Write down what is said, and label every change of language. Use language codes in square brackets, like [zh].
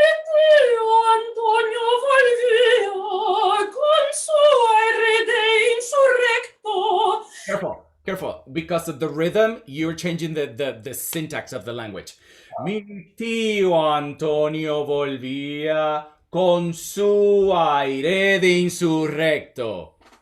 [es] Tío Antonio volvía con su aire de insurrecto. [en] Careful. Because of the rhythm, you're changing the syntax of the language. [es] Mi tío Antonio volvía con su aire de insurrecto.